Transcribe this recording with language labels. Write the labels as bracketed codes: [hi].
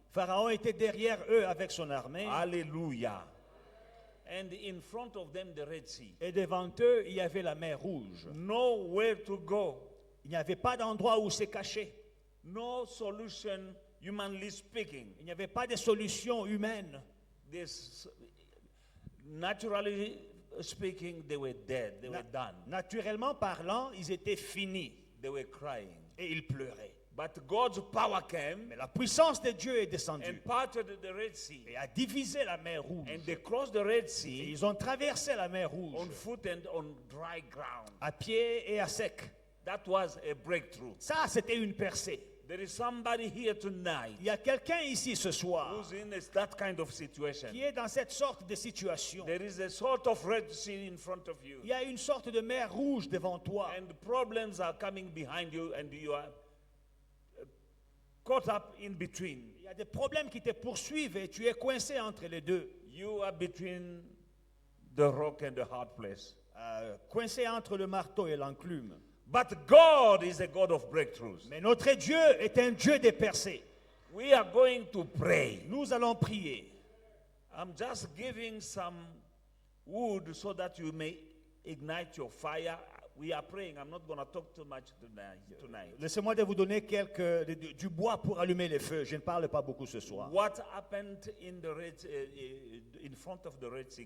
[fr] Pharaon était derrière eux avec son armée. Hallelujah. [en] And in front of them, the Red Sea. [fr] Et devant eux, il y avait la mer Rouge. [en] Nowhere to go. [fr] Il n'y avait pas d'endroit où se cacher. [en] No solution, humanly speaking. [fr] Il n'y avait pas de solution humaine. [en] This, naturally speaking, they were dead. They were done. [fr] Naturellement parlant, ils étaient finis. [en] They were crying. [fr] Et ils pleuraient. [en] But God's power came [fr] Mais la puissance de Dieu est descendue [en] and parted the Red Sea. [fr] et a divisé la mer Rouge. [en] And they crossed the Red [fr] Et [en] Sea [fr] ils ont traversé la mer Rouge [en] on foot and on dry ground. [fr] à pied et à sec. [en] That was a breakthrough. [fr] Ça, c'était une percée. [en] There is somebody here tonight [fr] Il y a quelqu'un ici ce soir [en] who's in that kind of situation. [fr] qui est dans cette sorte de situation. [en] There is a sort of Red Sea in front of you. [fr] Il y a une sorte de mer Rouge devant toi. [en] And problems are coming behind you and you are caught up in between. [fr] Il y a des problèmes qui te poursuivent et tu es coincé entre les deux. [en] You are between the rock and the hard place. [fr] Coincé entre le marteau et l'enclume. [en] But God is a God of breakthroughs. [fr] Mais notre Dieu est un Dieu des percées. [en] We are going to pray. [fr] Nous allons prier. [en] I'm just giving some wood so that you may ignite your fire. We are praying. I'm not going to talk too much tonight. [fr] Laissez-moi de vous donner du bois pour allumer les feux. Je ne parle pas beaucoup ce soir. [en] What happened in the in front of the Red Sea?